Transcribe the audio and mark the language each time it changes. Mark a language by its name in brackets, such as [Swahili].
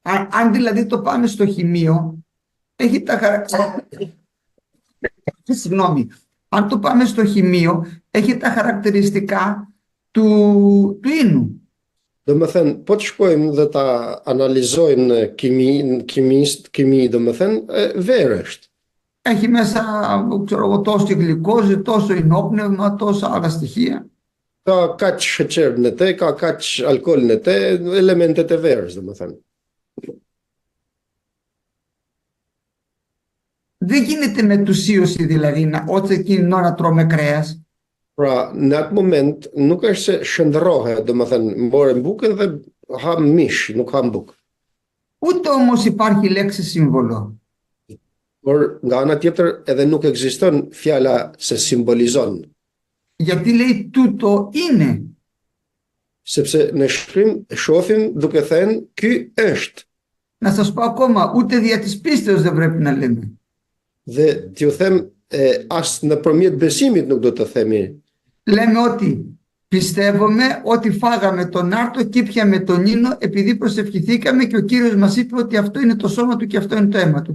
[Greek] Αν δηλαδή το πάμε στο χημείο, έχει τα χαρακτηριστικά. Συγγνώμη. Αν το πάμε στο χημείο, έχει τα χαρακτηριστικά του ίνου. [Albanian] Domethënë, po të shkojmë dhe ta analizojmë kimi, domethënë, verë është. [Greek] Έχει μέσα, ξέρω εγώ, τόσο γλυκόζη, τόσο ινόπνευμα, τόσα άλλα στοιχεία. [Albanian] Ka kaq sheqer në te, ka kaq alkool në te, elementet e verës, domethënë. [Greek] Δεν γίνεται μετουσίωση δηλαδή όταν εκείνη την ώρα τρώμε κρέας. [Albanian] Pra, në atë moment, nuk është se shëndërrohe, domethënë, mbore bukën dhe ham mish, nuk ham bukë. [Greek] Ούτε όμως υπάρχει λέξη σύμβολο. [Albanian] Por nga ana tjetër edhe nuk ekziston fjala se simbolizon. [Greek] Γιατί λέει τούτο είναι. [Albanian] Sepse në shkrim shohim duke thënë ky është. [Greek] Να σας πω ακόμα, ούτε δια της πίστεως δεν πρέπει να λέμε. [Albanian] Dhe t'ju them as nëpërmjet besimit nuk do të themi. [Greek] Λέμε ότι πιστεύουμε ότι φάγαμε τον άρτο και ήπιαμε τον ίνο επειδή προσευχηθήκαμε και ο Κύριος μας είπε ότι αυτό είναι το σώμα του και αυτό είναι το αίμα του.